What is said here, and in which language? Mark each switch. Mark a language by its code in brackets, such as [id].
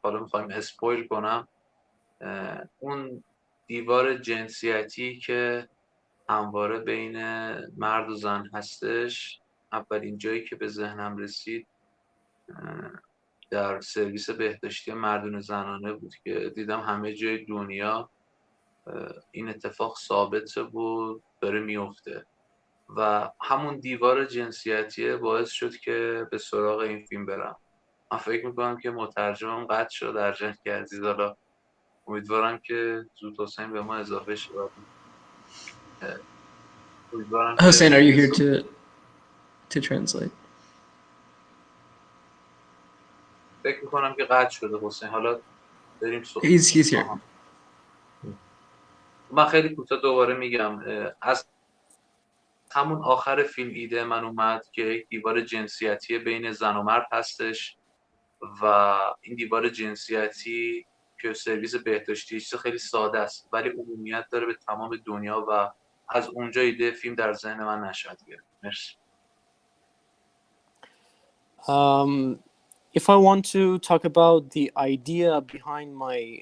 [fa] حالا میخوایم اسپویل کنم. اون دیوار جنسیتی که همواره بین مرد و زن هستش، اولین جایی که به ذهنم رسید در سرویس بهداشتی مردون زنانه بود که دیدم همه جای دنیا این اتفاق ثابته و داره میفته و همون دیوار جنسیتی باعث شد که به سراغ این فیلم برم. من فکر میکنم که مترجمم قطع شد ارجنگ که عزیز. حالا امیدوارم که زود حسین به ما اضافه شد. [en] Hossein, are you here to translate? [fa] فکر میکنم که قطع شده حسین. حالا بریم [en] He's here. [fa] من خیلی کوتاه دوباره میگم. از همون آخر فیلم ایده من اومد که یک دیوار جنسیتی بین زن و مرد هستش و این دیوار جنسیتی که سرویس بهداشتی چیز خیلی ساده است ولی عمومیت داره به تمام دنیا و از اونجا ایده فیلم در ذهن من نشأت گرفت. مرسی. [en] If I want to talk about the idea behind my